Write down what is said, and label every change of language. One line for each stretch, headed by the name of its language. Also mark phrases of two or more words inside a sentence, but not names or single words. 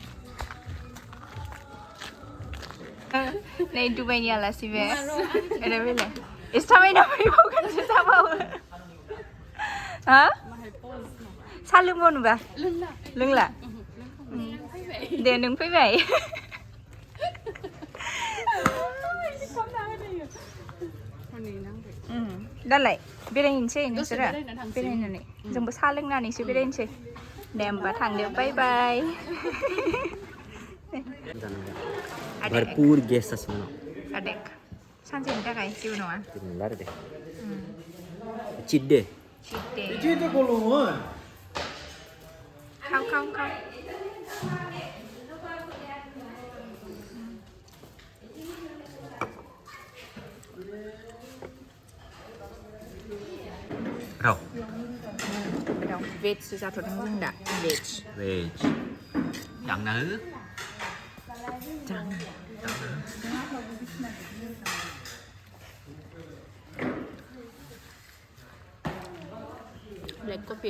Bodo: नै दुबाइनि आलासि बे ओरै बेलाय एसे थाबायना फैबावगोनसो जाबावो हा साहा लोंबावनोबा लोंला दे नों फैबाय दालाय बेरायहैनोसै नोंसोरो बेरायनानै जोंबो साहा लोंनानैसो बेरायनोसै दे होमबा थांदो बाय बाय भरपूर गेस असं adek सानसेनि थाखाय जेबो नङा लार दे
English: cheat day
Bodo: खाव खाव खाव राव भेजसो जाथ'दों जों दा भेज दांना हो
English: black coffee